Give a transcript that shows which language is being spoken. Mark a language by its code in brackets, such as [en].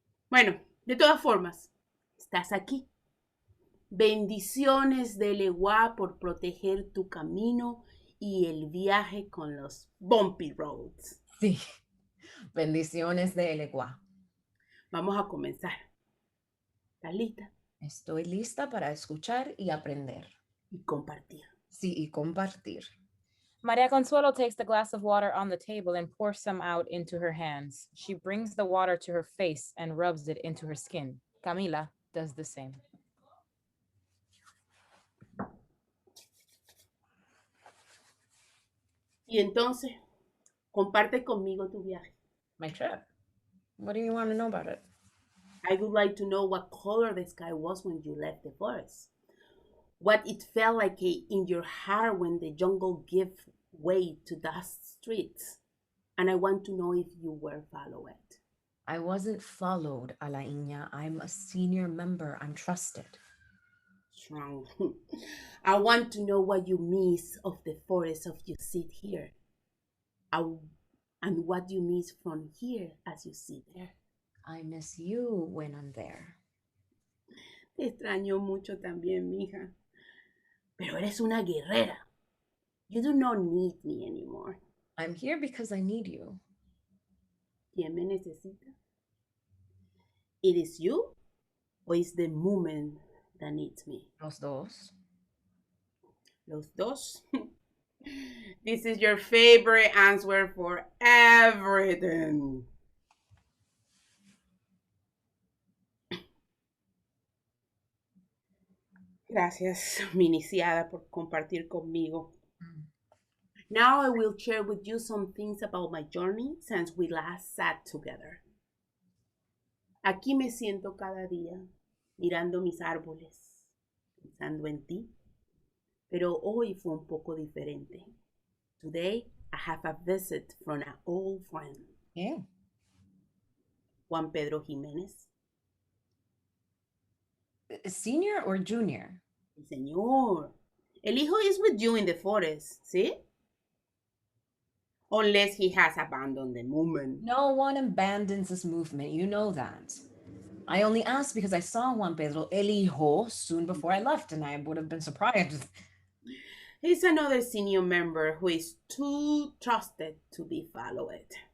[es] Bueno, de todas formas, estás aquí. Bendiciones de Leguá por proteger tu camino y el viaje con los [en] bumpy roads. [es] Sí. Bendiciones de Elegua. Vamos a comenzar. ¿Estás lista? Estoy lista para escuchar y aprender. Y compartir. Sí, y compartir. [en] Maria Consuelo takes the glass of water on the table and pours some out into her hands. She brings the water to her face and rubs it into her skin. Camila does the same. [es] Y entonces, comparte conmigo tu viaje. [en] My trip. What do you want to know about it? I would like to know what color the sky was when you left the forest. What it felt like in your heart when the jungle gave way to dust streets. And I want to know if you were followed. I wasn't followed, Alaina. I'm a senior member. I'm trusted. Strong. I want to know what you miss of the forest of you sit here. And what you miss from here as you sit there. I miss you when I'm there. [es] Te extraño mucho también, mija. Pero eres una guerrera. [en] You do not need me anymore. I'm here because I need you. [es] ¿Quién me necesita? [en] It is you or is the movement that needs me? [es] Los dos. Los dos. [en] This is your favorite answer for everything. [es] Gracias, mi iniciada, por compartir conmigo. [en] Now I will share with you some things about my journey since we last sat together. [es] Aquí me siento cada día, mirando mis árboles, pensando en ti. Pero hoy fue un poco diferente. [en] Today, I have a visit from an old friend. Yeah. Juan Pedro Jiménez. Senior or junior? [es] Señor, el hijo [en] is with you in the forest, [es] ¿sí? [en] Unless he has abandoned the movement. No one abandons this movement. You know that. I only asked because I saw Juan Pedro El Hijo soon before I left, and I would have been surprised. He's another senior member who is too trusted to be followed.